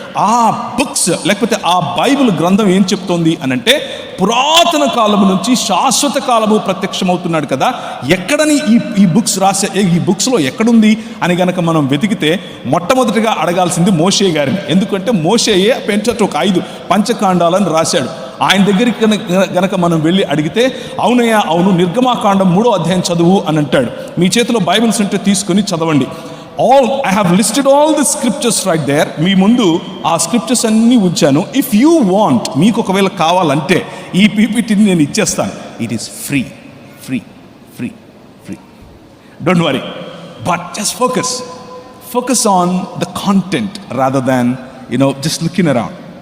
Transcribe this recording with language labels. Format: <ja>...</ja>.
<te>ఆ బుక్స్ లేకపోతే ఆ బైబిల్ గ్రంథం ఏం చెప్తోంది అని అంటే, పురాతన కాలము నుంచి శాశ్వత కాలము ప్రత్యక్షమవుతున్నాడు కదా, ఎక్కడని ఈ బుక్స్ రాసే, ఈ బుక్స్లో ఎక్కడుంది అని గనక మనం వెతికితే మొట్టమొదటిగా అడగాల్సింది మోషే గారిని. ఎందుకంటే మోషేయే పెంటటూక్ 5 పంచకాండాలను రాశాడు. ఆయన దగ్గరికి గనక మనం వెళ్ళి అడిగితే, అవునయ్యా అవును, నిర్గమాకాండం 3వ అధ్యాయం చదువు అని అంటాడు. మీ చేతిలో బైబిల్స్ ఉంటే తీసుకొని చదవండి.</te> <en>I have listed all the scriptures right there.</en> <te>మీ ముందు ఆ స్క్రిప్చర్స్ అన్నీ ఉంచాను.</te> <en>if you want,</en> <te>మీకు ఒకవేళ కావాలంటే ఈ పీపీటీని నేను ఇచ్చేస్తాను.</te> <en>It is free free free free. Don't worry, but just focus on the content rather than just looking around.</en>